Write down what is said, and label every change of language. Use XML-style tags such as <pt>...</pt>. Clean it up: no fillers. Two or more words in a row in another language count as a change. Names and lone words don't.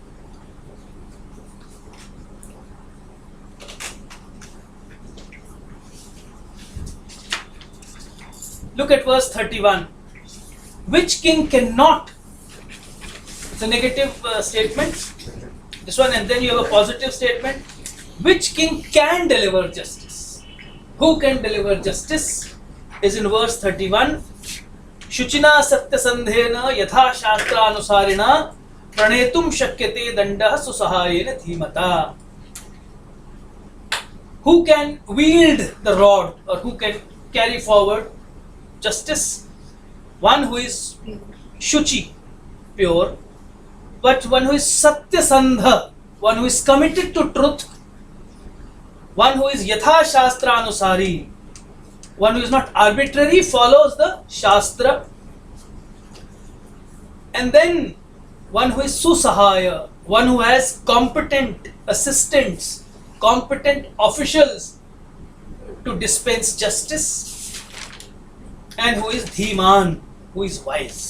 <en>Look at verse 31. Which king cannot? It's a negative statement. This one, and then you have a positive statement. Which king can deliver justice? Who can deliver justice? Is in verse 31.</en> <sa>Shuchina satya sandhena yatha shastra anusarina pranetum shakyate dandah susahayena dhimata.</sa> <en>Who can wield the rod or who can carry forward justice? One who is shuchi, pure, but one who is satyasandha, one who is committed to truth, one who is</en> <sa>yatha shastra anusari,</sa> <en>one who is not arbitrary, follows the shastra, and then one who is susahaya, one who has competent assistants, competent officials to dispense justice, and who is dhiman, who is wise.</en>